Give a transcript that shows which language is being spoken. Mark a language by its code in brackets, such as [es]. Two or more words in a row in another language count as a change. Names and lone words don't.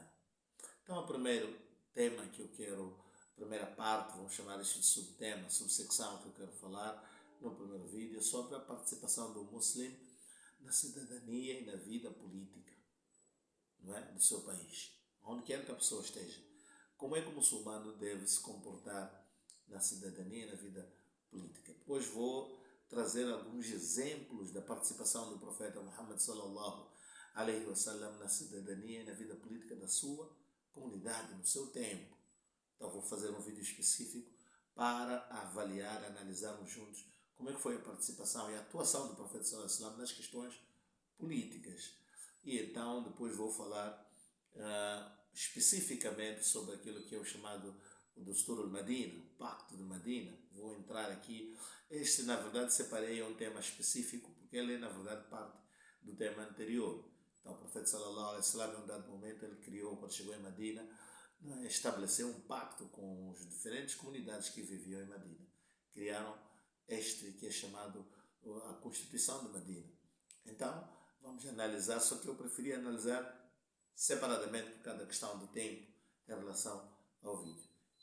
[pt] Então, o primeiro tema que eu quero, a primeira parte, vamos chamar isto de subtema, subsecção que eu quero falar no primeiro vídeo, é sobre a participação do muçulmano na cidadania e na vida política, não é, do seu país, onde quer que a pessoa esteja. Como é que o muçulmano deve se comportar na cidadania e na vida política? Depois vou trazer alguns exemplos da participação do profeta Muhammad [ar] صلى الله عليه وسلم [pt] na cidadania e na vida política da sua comunidade, no seu tempo. Então vou fazer um vídeo específico para avaliar, analisarmos juntos como é que foi a participação e a atuação do profeta [ar] صلى الله عليه وسلم [pt] nas questões políticas. E então depois vou falar especificamente sobre aquilo que é o chamado o Dustur al-Madina, o Pacto de Madina. Vou entrar aqui. Este, na verdade, separei um tema específico, porque ele é, na verdade, parte do tema anterior. Então, o profeta [ar] صلى الله عليه وسلم, [pt] em um dado momento, ele criou, quando chegou em Madina, estabeleceu um pacto com as diferentes comunidades que viviam em Madina. Criaram este que é chamado a Constituição de Madina. Então, vamos analisar, só que eu preferi analisar separadamente por cada questão de tempo em relação ao vídeo.